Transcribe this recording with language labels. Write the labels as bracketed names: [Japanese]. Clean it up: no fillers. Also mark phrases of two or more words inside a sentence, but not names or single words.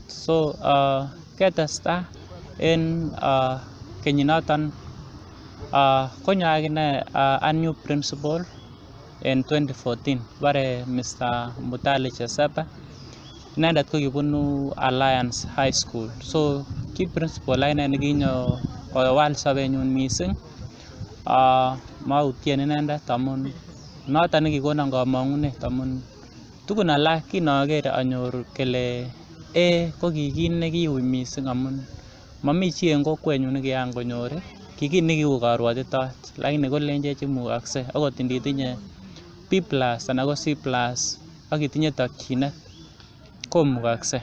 [Kalenjin] So ketesta en kenyinoton konyo akine [English] a new principal [Kalenjin] en 2014 bare Mr. Mutali Chesepe. Inendet ko kibunu Alliance High School. So ki principal akine nekinyo kowal sobenyun mising. Mautien inendet amun noton nekikonon kamang'unet amun tugun alak kinoker anyor kele ko kit nekiui mising amun mami chi en kokwenyun nekiyan konyor kit nekiu karwatitot, lakini kolenjech imukakse akot nditinye B+ anan ko C+ ak itinye tokyinet komukakse.